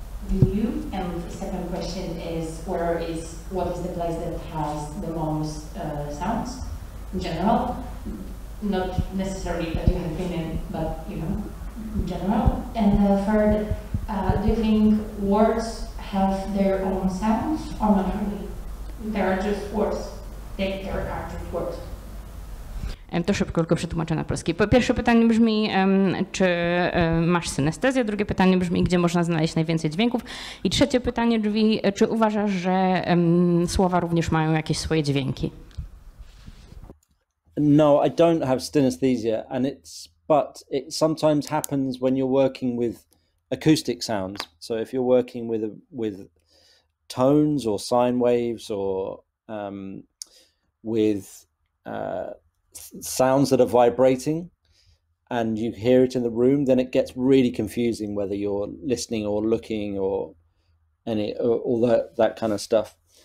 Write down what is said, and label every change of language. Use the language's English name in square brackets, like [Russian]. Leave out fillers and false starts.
[English] Do you? And the second question is, what is the place that has the most sounds in general? Not necessarily that you have been in, but you know, in general? And third, do you think words have their own sounds or not really? They are just words. They are just words. [Polish] To szybko tylko przetłumaczę na polski. Pierwsze pytanie brzmi, czy masz synestezję? Drugie pytanie brzmi, gdzie można znaleźć najwięcej dźwięków? I trzecie pytanie brzmi, czy uważasz, że słowa również mają jakieś swoje dźwięki? [English] No, I don't have synesthesia, but it sometimes happens when you're working with acoustic sounds. So if you're working with tones or sine waves or with sounds that are vibrating and you hear it in the room, then it gets really confusing whether you're listening or looking or all that kind of stuff.